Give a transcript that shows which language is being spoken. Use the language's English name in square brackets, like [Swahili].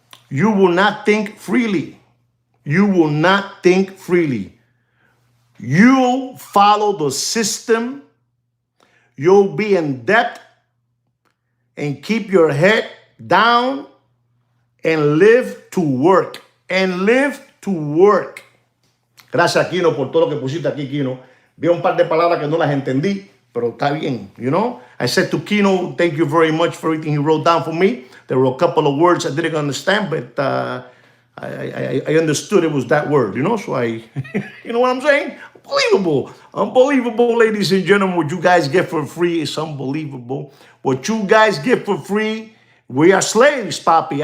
[English] You will not think freely. You will not think freely. You'll follow the system. You'll be in debt and keep your head down and live to work. And live to work. [Spanish] Gracias, Kino, por todo lo que pusiste aquí, Kino. Vi un par de palabras que no las entendí, pero está bien, [English] you know. I said to Kino, thank you very much for everything he wrote down for me. There were a couple of words I didn't understand, but I understood it was that word, you know. So I, you know what I'm saying? Unbelievable. Unbelievable, ladies and gentlemen. What you guys get for free is unbelievable. What you guys get for free, we are slaves, papi.